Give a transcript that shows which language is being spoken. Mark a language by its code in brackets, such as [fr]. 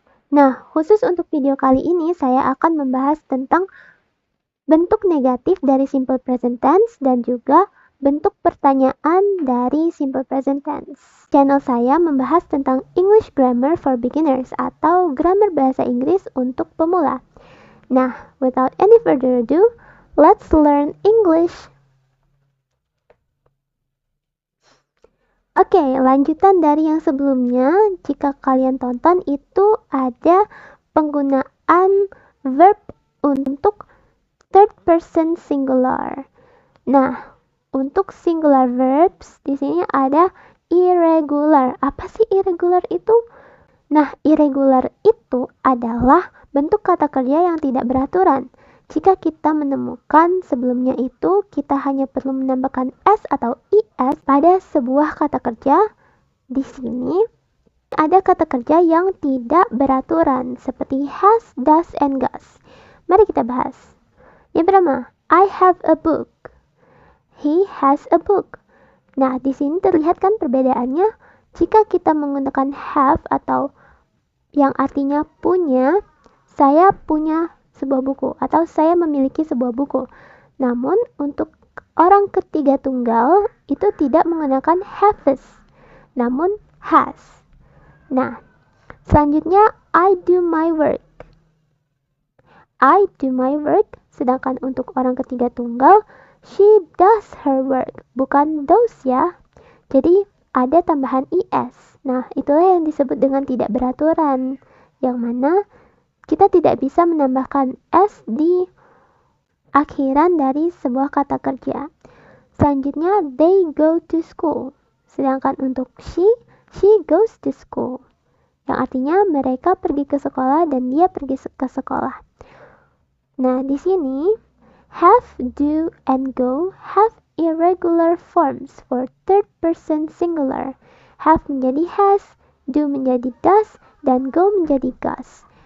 [id] Nah, khusus untuk video kali ini saya akan membahas tentang bentuk negatif dari simple present tense dan juga bentuk pertanyaan dari simple present tense. Channel saya membahas tentang English Grammar for Beginners atau grammar bahasa Inggris untuk pemula. [en] Nah, without any further ado, let's learn English. [id] Oke, lanjutan dari yang sebelumnya, jika kalian tonton itu ada penggunaan verb untuk third person singular. Nah, untuk singular verbs di sini ada irregular. Apa sih irregular itu? Nah, irregular itu adalah bentuk kata kerja yang tidak beraturan. Jika kita menemukan sebelumnya itu, kita hanya perlu menambahkan s atau is pada sebuah kata kerja. Di sini ada kata kerja yang tidak beraturan seperti has, does, and goes. Mari kita bahas. Yang pertama, [en] I have a book. He has a book. [id] Nah, di sini terlihat kan perbedaannya. Jika kita menggunakan have atau yang artinya punya, saya punya sebuah buku atau saya memiliki sebuah buku. Namun, untuk orang ketiga tunggal itu tidak menggunakan haves, namun has. Nah, selanjutnya [en] I do my work. I do my work. [id] Sedangkan untuk orang ketiga tunggal, [en] she does her work. [id] Bukan does ya. Jadi ada tambahan is. Nah, itulah yang disebut dengan tidak beraturan. Yang mana kita tidak bisa menambahkan s di akhiran dari sebuah kata kerja. Selanjutnya, [en] they go to school. [id] Sedangkan untuk [en] she goes to school. [id] Yang artinya mereka pergi ke sekolah dan dia pergi ke sekolah. Nah, di sini [en] have, do, and go have irregular forms for third person singular. [id] Have menjadi has, do menjadi does, dan go menjadi goes.